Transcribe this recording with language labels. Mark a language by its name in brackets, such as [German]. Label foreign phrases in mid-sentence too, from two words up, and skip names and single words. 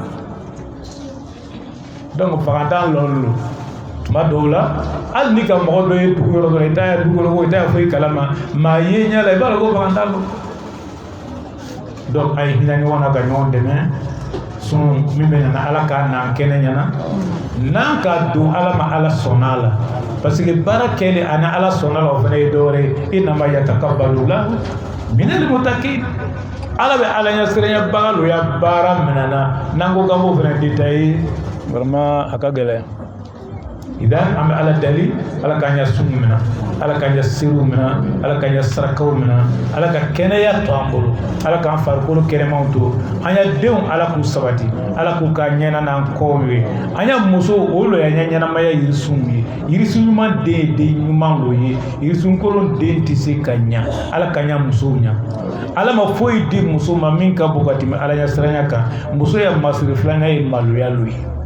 [Bambara] donc fagantan lɔn lo tuma dɔw la hali ni ka mɔgɔ dɔ ye dugu yɔrɔ dɔ la i t'a ye dugu kɔnɔ ko i t'a ye foyi kalama maa ye ɲɛ la i b'a dɔn ko fagantan lo donc a ye hinɛ ɲɔgɔn na ka ɲɔgɔn dɛmɛ sun min bɛ ɲana ala k'a n'an kɛnɛ ɲana n'an ka don ala ma ala sɔnna la [French] parce que [Bambara] baara kɛlen ani ala sɔnna la o fana ye dɔwɛrɛ ye [Arabic] إنما يتقبل الله من المتقين [Bambara] ala bɛ ala ɲɛsiranya baga lo ya baara minɛna n'an ko k'an b'o fana [French] détailler vraiment [Bambara] a ka gɛlɛn idan an bɛ ala dali ala k'an ɲɛ sun minɛ ala k'an ɲɛ seerew minɛ ala k'an ɲɛ sarakaw minɛ ala ka kɛnɛya to an bolo ala k'an farikolo kɛnɛmanw to an ya denw ala k'u sabati ala k'u ka ɲɛna n'an kɔw ye an ya muso o lo ya ɲɛnamaya yirisun ye yirisun ɲuman den ye den ɲuman lo ye yirisun kolon den tɛ se ka ɲa ala ka ɲa musow ɲa ala ma foyi di muso ma min ka bon ka tɛmɛ ala ɲɛsiranya kan muso ya masiri filanan ye maloya lo ye